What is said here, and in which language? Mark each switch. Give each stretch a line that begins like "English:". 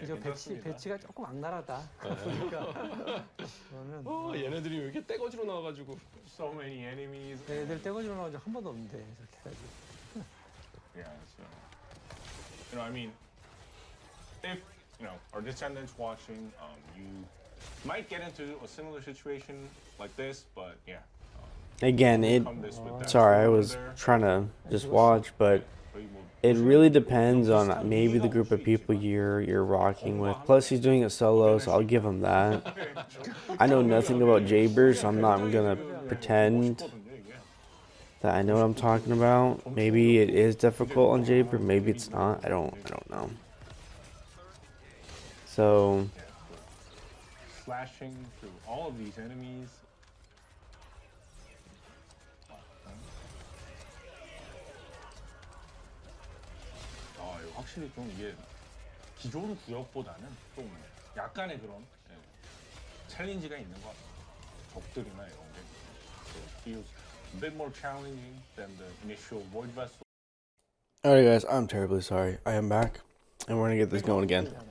Korean: 이제 배치가 조금 악랄하다. 보니까 저는 얘네들이 왜 이렇게 떼거지로 나와가지고.
English: So many enemies.
Korean: 애들 떼거지로 나온 적 한 번도 없는데 저렇게 해가지고.
English: Yeah, so I mean, if our descendants watching, you might get into a similar situation like this, but yeah. Again, it. Come this with that Sorry, I sword was there. trying to just watch, but it really depends on maybe the group of people you're rocking with. Plus, he's doing it solo, so I'll give him that. I know nothing about Jaber, so I'm not gonna pretend that I know what I'm talking about. Maybe it is difficult on Jaber, maybe it's not. I don't know. So Slashing through all of these enemies.
Korean: 확실히 좀 이게 기존 구역보다는 좀 약간의 그런 챌린지가 있는 것 같아요. 적들이나 이런 게.
English: So it feels a bit more challenging than the initial Void Vessel. alright guys, I'm terribly sorry. I am back and we're gonna get this going again.